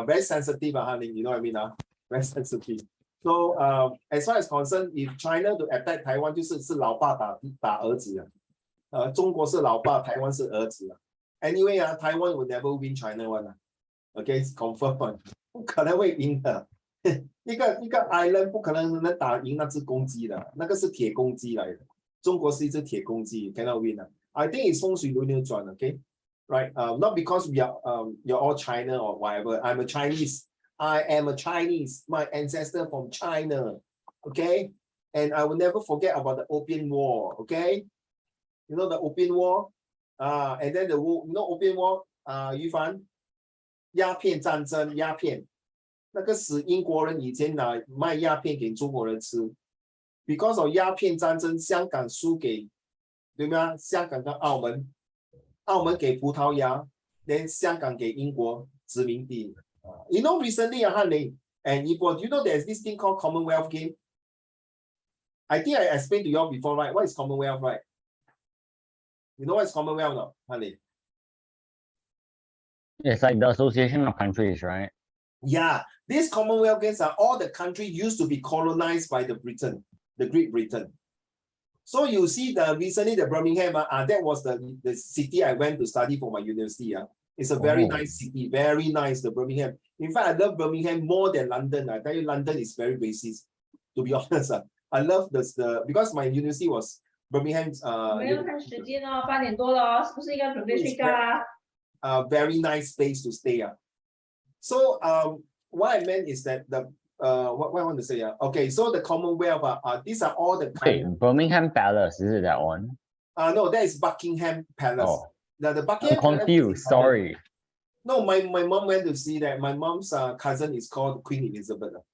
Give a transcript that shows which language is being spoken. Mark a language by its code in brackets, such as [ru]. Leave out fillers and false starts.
[en] Very sensitive, honey. You know what I mean? Very sensitive. So as far as concerned, if China to attack Taiwan, [zh] 就是老爸打儿子啊。中国是老爸，台湾是儿子啊。 [en] Anyway Taiwan will never win China one Okay, it's confirmed one. [zh] 不可能会赢的。一个 island 不可能能打赢那只公鸡的，那个是铁公鸡来的。中国是一只铁公鸡 ， [en] cannot win I think it's [zh] 风水轮流转 [en] okay? Right? Not because we are you're all China or whatever. I'm a Chinese. I am a Chinese. My ancestor from China. Okay? And I will never forget about the Opium War. Okay? You know the Opium War? And then the war, you know Opium War? [zh] 于凡，鸦片战争，鸦片，那个使英国人以前卖鸦片给中国人吃 ， [en] because of [zh] 鸦片战争，香港输给，对吗？香港跟澳门，澳门给葡萄牙，连香港给英国殖民地。 [en] You know recently, Hanley and Ipo, you know there's this thing called Commonwealth game. I think I explained to you all before, right? What is Commonwealth, right? You know what's Commonwealth now, Hanley? It's like the association of countries, right? Yeah, these Commonwealth games are all the countries used to be colonized by the Great Britain. So you see recently the Birmingham, that was the city I went to study for my university. It's a very nice city, very nice, the Birmingham. In fact, I love Birmingham more than London. I tell you, London is very racist, to be honest. I love because my university was Birmingham. [zh] 没有看时间哦，8点多了哦，是不是应该准备睡觉啦 [en] ？Very nice place to stay. So what I meant is that what I want to say. Okay, so the Commonwealth. These are all the. Wait, Birmingham Palace, is it that one? No, that is Buckingham Palace. Oh. The Buckingham I'm confused. Sorry. No, my mom went to see that. My mom's cousin is called Queen Elizabeth.